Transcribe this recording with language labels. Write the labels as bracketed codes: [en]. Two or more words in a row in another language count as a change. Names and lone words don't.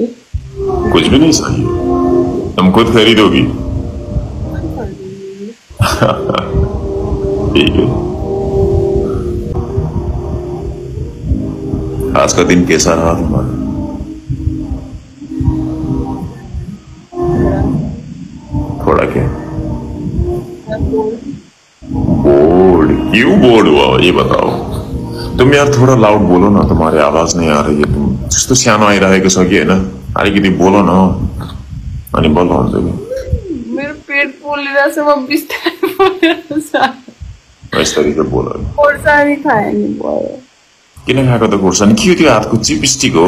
[hi] कुछ भी नहीं चाहिए तुम खुद खरीदोगी ठीक है आज का दिन कैसा रहा तुम्हारा थोड़ा क्या बोर्ड क्यों बोर्ड हुआ ये बताओ तुम यार थोड़ा लाउड बोलो ना तुम्हारी आवाज नहीं आ रही है [ne] तुम जस्तो सानो आइरहेको छ कि हैन अलिकति बोलो न अनि बोल्नु हुन्छ कि मेरो पेट पोलिरहेछ म बिस्तारै बोलिरहेछ यसरी त बोल खोर्सानी खाए नि भयो किन खाएको त खोर्सानी के त्यो हातको चिपस्टिक हो